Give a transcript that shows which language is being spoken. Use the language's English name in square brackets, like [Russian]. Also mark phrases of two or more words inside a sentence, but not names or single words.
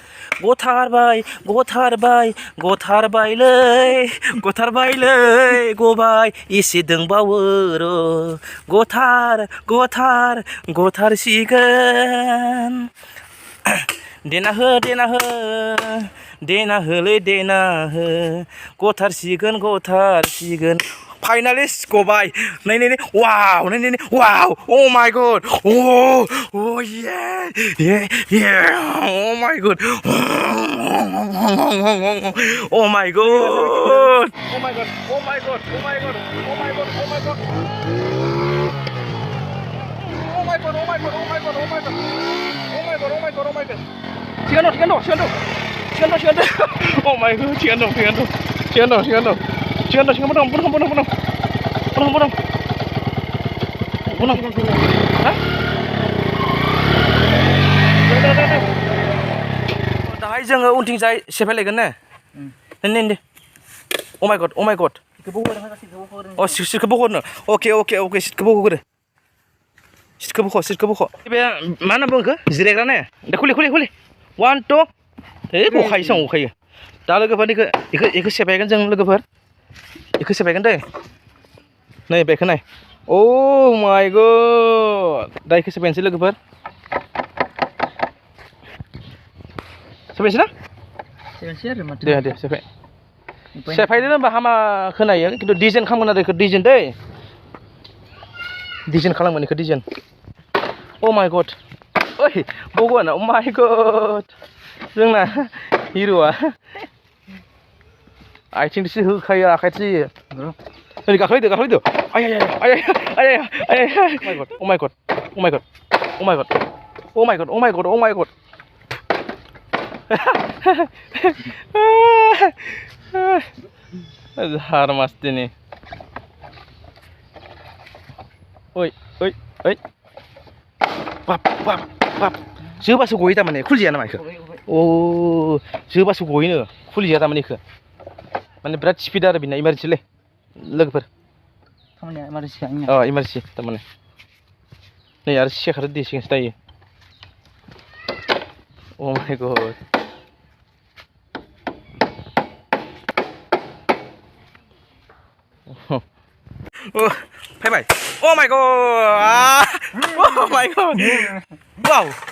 [Bodo] गथारबायलै गबाय एसे दंबावो र' गथारसिगोन देना हो गथारसिगोन फाइनालिस्ट गबाय नै वाव [English] oh my god oh yeah oh my god oh my god [Bodo] Sigan dong. [English] Oh my god, [Bodo] sigan dong. Punang. Hah? Dahaय जोङो उनथिंजाय सेफायलायगोन ने नै [English] Oh my god [Bodo] अ सिटखौ बख'नो अके सिटखौ बख'ग्रो सिटखौ बख' बे मा होनना बुङो जिरायग्रा ने दे खुलि 1 2 गखायो दा लोगोफोर इखौ सेफायगोन जों लोगोफोर इखौ सेफायगोन दै नै बेखौ नाय [English] Oh my god [Bodo] दा इखौ सेफायनोसै लोगोफोर सेफायनोसै ना आरो माथो दे सेफायदो होनबा हामा खोनायो खिन्थु डिजाइन खालामगोन आरो इखौ डिजाइन दै डिजाइन खालामगोन इखौ डिजाइन [English] Oh my god [Bodo] ओइ बगवान [English] Oh my god [Bodo] जोंना हिर'आ आथिंसो होखायो आखाइसो होयो नै गाखोलायदो आय [English] Oh my god [Bodo] हारमासदिनि ओइ बाप जोबासो गयो तारमाने खुलिजाया नामा इखो जोबासो गयोनो खुलिजाया तारमाने इखो माने बिराद स्पिड आरो बिना इमारजेन्सिलै लोगोफोर खामानिया इमारजेन्सि आंनिया इमारजेन्सि तारमाने नै आरो सेखार दिसिगोनसो दायो [English] Oh my god [Bodo] फैबाय [English] Oh my god wow